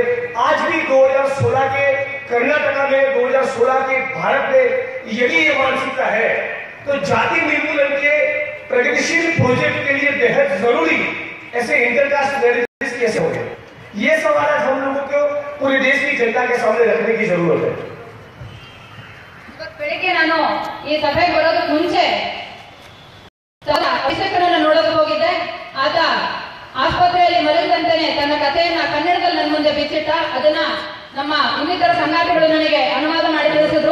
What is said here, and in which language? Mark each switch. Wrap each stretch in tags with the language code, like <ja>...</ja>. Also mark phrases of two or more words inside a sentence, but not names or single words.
<hi>आज भी 2016 के कर्नाटका में, 2016 के भारत में यदि ये मानसिकता है तो जाति निर्मूलन के प्रगतिशील प्रोजेक्ट के लिए बेहद जरूरी ऐसे</hi> <en>intercaste marriages</en> <hi>कैसे हो गए, ये सवाल आज हम लोगों को पूरे देश की जनता के सामने रखने की जरूरत है।</hi> <kn>ಬೆಳಿಗ್ಗೆ ನಾನು ಈ ಸಭೆಗೆ ಬರೋದಕ್ಕೆ ಮುಂಚೆ ಅಭಿಷೇಕನನ್ನು ನೋಡೋದಕ್ಕೆ ಹೋಗಿದ್ದೆ. ಆತ ಆಸ್ಪತ್ರೆಯಲ್ಲಿ ಮಲಗಿದಂತೆಯೇ ತನ್ನ ಕಥೆಯನ್ನ ಕನ್ನಡದಲ್ಲಿ ನನ್ನ ಮುಂದೆ ಬಿಚ್ಚಿಟ್ಟ. ಅದನ್ನ ನಮ್ಮ ಇನ್ನಿತರ ಸಂಗಾತಿಗಳು ನನಗೆ ಅನುವಾದ ಮಾಡಿ ತಿಳಿಸಿದ್ರು.</kn>